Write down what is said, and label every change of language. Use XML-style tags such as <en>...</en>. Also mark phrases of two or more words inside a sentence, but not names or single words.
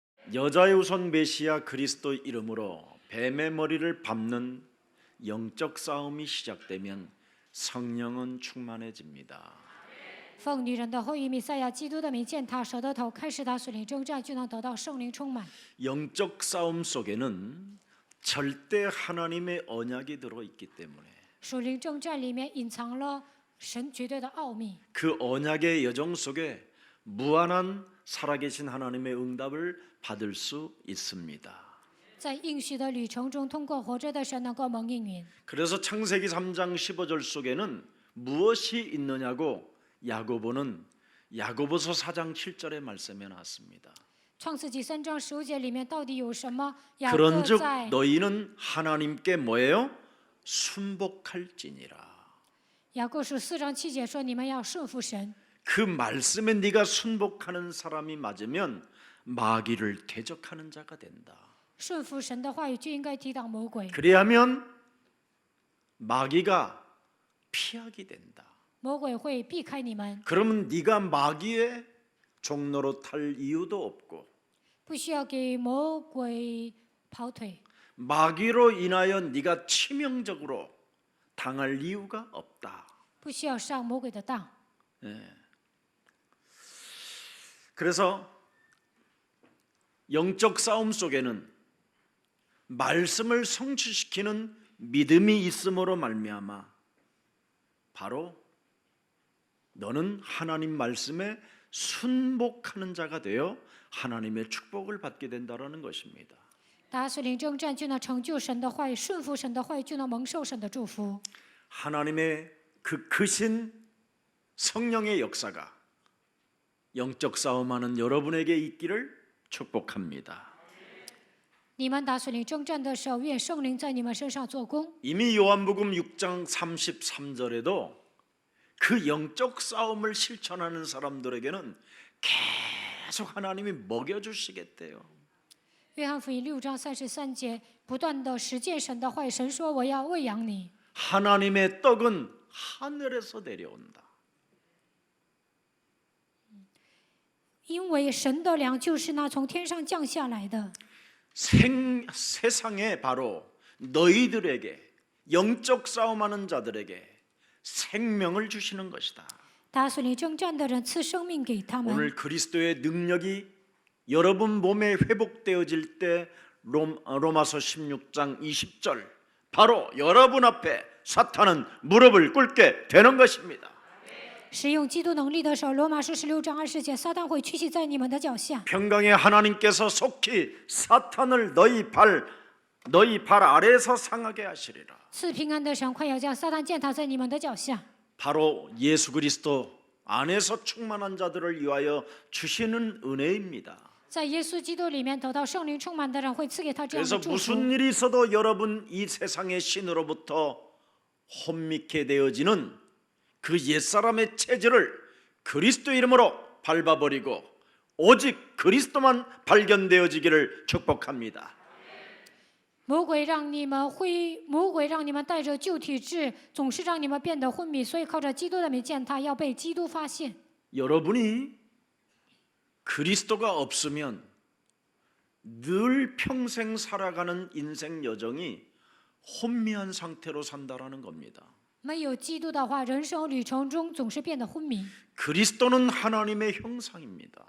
<ko>여자의 후손 메시아 그리스도 이름으로 뱀의 머리를 밟는 영적 싸움이 시작되면 성령은 충만해집니다.</ko> <zh>奉女人的后裔弥赛亚基督的名践踏蛇的头，开始打属灵征战，就能得到圣灵充满。</zh> <ko>영적 싸움 속에는 절대 하나님의 언약이 들어있기 때문에</ko> <zh>属灵征战里面隐藏了神绝对的奥秘，</zh> <ko>그 언약의 여정 속에 무한한 살아계신 하나님의 응답을 받을 수 있습니다.</ko> <zh>在应许的旅程中，通过活着的神能够蒙应允。</zh> <ko>그래서 창세기 3장 15절 속에는 무엇이 있느냐고 야고보는 야고보서 4장 7절의 말씀에 나왔습니다.</ko> <zh>创世纪3章15节里面到底有什么？雅各</zh> <ko>그런즉</ko> <zh>在</zh> <ko>너희는 하나님께 뭐예요? 순복할지니라.</ko> <zh>雅各书4章7节说：“你们要顺服神。</zh> <ko>그 말씀에 네가 순복하는 사람이 맞으면 마귀를 대적하는 자가 된다.</ko> <zh>顺服神的话语就应该抵挡魔鬼，</zh> <ko>그래야면 마귀가 피하게 된다.</ko> <zh>魔鬼会避开你们，</zh> <ko>그러면 네가 마귀의 종로로 탈 이유도 없고</ko> <zh>不需要给魔鬼跑腿，</zh> <ko>마귀로 인하여 네가 치명적으로 당할 이유가 없다.</ko> <zh>不需要上魔鬼的当。</zh> <ko>그래서 영적 싸움 속에는 말씀을 성취시키는 믿음이 있음으로 말미암아 바로 너는 하나님 말씀에 순복하는 자가 되어 하나님의 축복을 받게 된다라는 것입니다.</ko> <zh>打属灵征战就能成就神的话语，顺服神的话语就能蒙受神的祝福。</zh> <ko>하나님의 그 크신 성령의 역사가 영적 싸움하는 여러분에게 있기를 축복합니다.</ko> <zh>你们打属灵征战的时候，愿圣灵在你们身上做工。</zh> <ko>이미 요한복음 6장 33절에도 그 영적 싸움을 실천하는 사람들에게는 계속 하나님이 먹여주시겠대요.</ko> <zh>约翰福音6章33节，不断的实践神的话语，神说：“我要喂养你。”</zh> <ko>하나님의 떡은 하늘에서 내려온다.</ko> <zh>因为神的粮就是那从天上降下来的。</zh> <ko>세상에 바로 너희들에게 영적 싸움하는 자들에게 생명을 주시는 것이다.</ko> <zh>打属灵征战的人赐生命给他们。</zh> <ko>오늘 그리스도의 능력이 여러분 몸에 회복되어질 때 로마서 16장 20절 바로 여러분 앞에 사탄은 무릎을 꿇게 되는 것입니다.</ko> <zh>使用基督能力的时候，罗马书16章20节，撒旦会屈膝在你们的脚下。</zh> <ko>평강의 하나님께서 속히 사탄을 너희 발 아래에서 상하게 하시리라.</ko> <zh>赐平安的神快要将撒旦践踏在你们的脚下。</zh> <ko>바로 예수 그리스도 안에서 충만한 자들을 위하여 주시는 은혜입니다.</ko> <zh>在耶稣基督里面得到圣灵充满的人，会赐给他这样</zh> <ko>그래서</ko> <zh>的祝福。</zh> <ko>무슨 일이 있어도 여러분 이 세상의 신으로부터 혼미케 되어지는 그 옛사람의 체질을 그리스도 이름으로 밟아버리고 오직 그리스도만 발견되어지기를 축복합니다.</ko> <zh>魔鬼让你们带着旧体质，总是让你们变得昏迷，所以靠着基督的名践踏，要被基督发现。</zh> <ko>여러분이 그리스도가 없으면 늘 평생 살아가는 인생 여정이 혼미한 상태로 산다라는 겁니다.</ko> <zh>没有基督的话，人生旅程中总是变得昏迷。</zh> <ko>그리스도는 하나님의 형상입니다.</ko>